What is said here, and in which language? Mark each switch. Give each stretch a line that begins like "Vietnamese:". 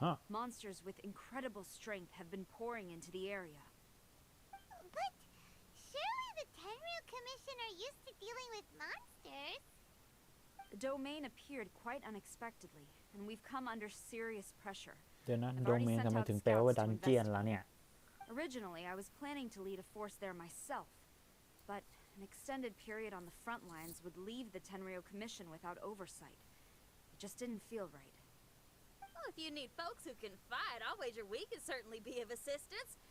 English: Monsters with incredible strength have been pouring into the area. But surely the Tenryo Commission are used to dealing with monsters. The domain appeared quite unexpectedly, and we've come under serious pressure.
Thai: เดี๋ยวนะโดเมนทำไมถึงแปลว่าดันเจียนล่ะเนี่ย
English: Originally, I was planning to lead a force there myself, but an extended period on the front lines would leave the Tenryo Commission without oversight. It just didn't feel right. Well, if you need folks who can fight, I'll wager we can certainly be of assistance.